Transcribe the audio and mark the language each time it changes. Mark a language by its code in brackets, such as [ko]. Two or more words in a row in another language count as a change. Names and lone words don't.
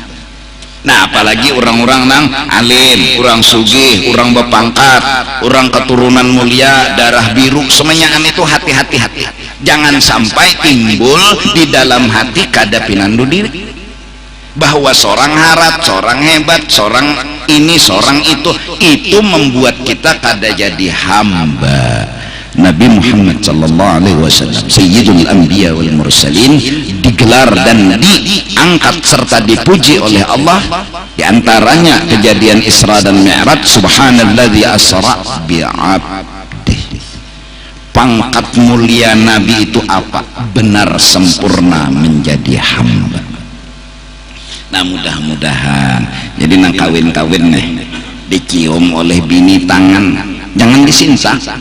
[bjn] Nah apalagi orang-orang nang alim, orang sugih, orang berpangkat, orang keturunan mulia, darah biru, semuanya itu hati-hati. Jangan sampai timbul di dalam hati kada pinandu diri bahwa seorang harat, seorang hebat, seorang ini, seorang itu membuat kita kada jadi hamba. Nabi Muhammad [ar] صلى الله عليه وسلم سيد الأنبياء والمرسلين [bjn] digelar dan diangkat serta dipuji oleh Allah. Di antaranya kejadian Isra dan Mi'raj, [ar] سبحان الذي أسرى بعبده. [bjn] Pangkat mulia Nabi itu apa? Benar sempurna menjadi hamba. Nah, mudah-mudahan jadi nang kawin-kawin nih dicium oleh bini tangan, jangan disinta.